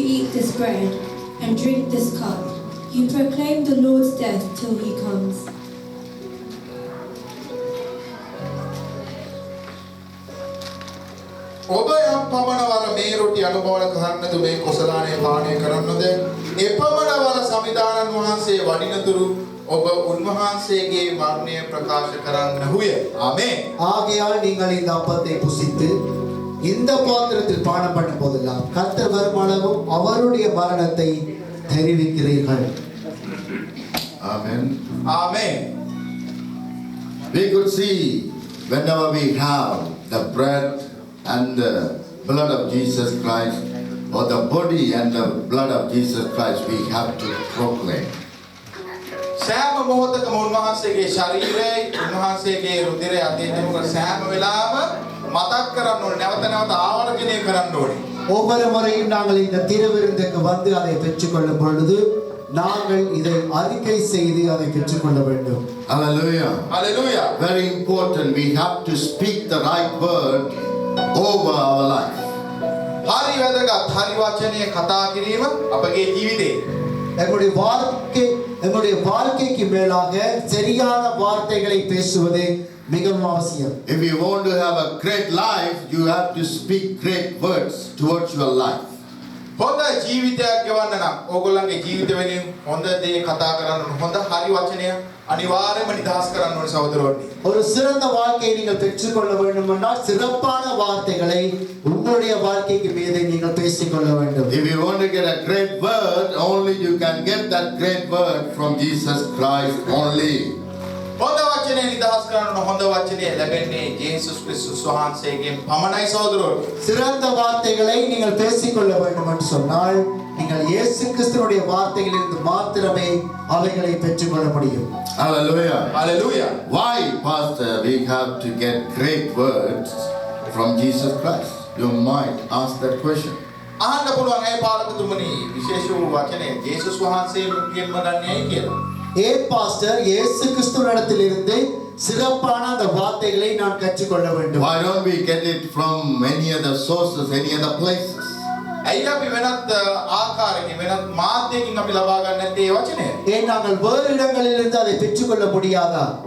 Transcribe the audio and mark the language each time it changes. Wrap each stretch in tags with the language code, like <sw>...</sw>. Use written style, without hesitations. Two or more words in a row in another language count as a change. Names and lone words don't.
<en>this bread and drink this cup, you proclaim the Lord's death till he comes.</en> <si>ඔබ යම් පමණවර මේ රොටි අනුභව කරන්නද මේ කුසලානේ පානය කරන්නද එපමණවර සමිදානන් වහන්සේ වඩිනතුරු ඔබ උන්වහන්සේගේ මරණය ප්‍රකාශ කරන්නහුය. ආමේන්.</si> <ta>ஆகையால் நீங்கள் இந்த அப்பத்தை புசித்து இந்த பாத்திரத்தில் பானம் பண்ணும் போதெல்லாம் கர்த்தர் வருமானமும் அவருடைய மரணத்தை தெரிவிக்கிறீர்கள்.</ta> <en>Amen.</en> <si>ආමේන්.</si> <en>We could see whenever we have the bread and the blood of Jesus Christ, or the body and the blood of Jesus Christ, we have to proclaim.</en> <si>සෑම මොහොතකම උන්වහන්සේගේ ශරීරයයි උන්වහන්සේගේ රුධිරය අතීතමුක සෑම වෙලාවම මතක් කරන්න ඕනේ. නැවත නැවත ආවර්ජනය කරන්න ඕනේ.</si> <ta>ஒவ்வொரு முறையும் நாங்கள் இந்த திருவிருந்துக்கு வந்து அதை பெற்றுக்கொள்ளும் பொழுது நாங்கள் இதை அறிக்கை செய்து அதை பெற்றுக்கொள்ள வேண்டும்.</ta> <en>Hallelujah. Hallelujah. Very important. We have to speak the right word over our life.</en> <si>හරි වැදගත්. හරි වචනය කතා කිරීම අපගේ ජීවිතේ.</si> <ta>எங்களுடைய வாழ்க்கைக்கு மேலாக சரியான வார்த்தைகளை பேசுவது மிகவும் அவசியம்.</ta> <en>If you want to have a great life, you have to speak great words towards your life.</en> <si>හොඳ ජීවිතයක් ගෙවන්න නම් ඕගොල්ලන්ගේ ජීවිත වෙනින් හොඳ දේ කතා කරන්න ඕන. හොඳ හරි වචනය අනිවාර්යයෙන්ම නිදහස් කරන්න ඕනේ සහෝදරවනි.</si> <ta>ஒரு சிறந்த வாழ்க்கையை நீங்கள் பெற்றுக்கொள்ள வேண்டுமென்றால் சிறப்பான வார்த்தைகளை உங்களுடைய வாழ்க்கைக்கு மீது நீங்கள் பேசிக்கொள்ள வேண்டும்.</ta> <en>If you want to get a great word, only you can get that great word from Jesus Christ only.</en> <si>හොඳ වචනේ නිදහස් කරන්න ඕන. හොඳ වචනේ ලැබෙන්නේ යේසුස් ක්‍රිස්තුස් වහන්සේගෙන් පමණයි සහෝදරවනි.</si> <ta>சிறந்த வார்த்தைகளை நீங்கள் பேசிக்கொள்ள வேண்டும் என்று சொன்னால் நீங்கள் இயேசு கிறிஸ்துவினுடைய வார்த்தைகளிலிருந்து மாத்திரமே அவைகளை பெற்றுக்கொள்ள முடியும்.</ta> <en>Hallelujah. Hallelujah. Why, Pastor, we have to get great words from Jesus Christ? You might ask that question.</en> <si>අහන්න පුළුවන් ඒ පාලකතුමනි විශේෂ වූ වචනේ යේසුස් වහන්සේගෙන්ම ගන්නේයි කියලා.</si> <ta>ஏன் பாஸ்டர் இயேசு கிறிஸ்துவினிடத்திலிருந்து சிறப்பான அந்த வார்த்தைகளை நான் கற்றுக்கொள்ள வேண்டும்?</ta> <en>Why don't we get it from any other sources, any other places?</en> <si>ඇයි අපි වෙනත් ආකාරයකින් වෙනත් මාධ්‍යකින් අපි ලබා ගන්න නැත්තේ මේ වචනය?</si> <ta>ஏன் நாங்கள் வேறு இடங்களிலிருந்து அதை பெற்றுக்கொள்ள முடியாதா?</ta>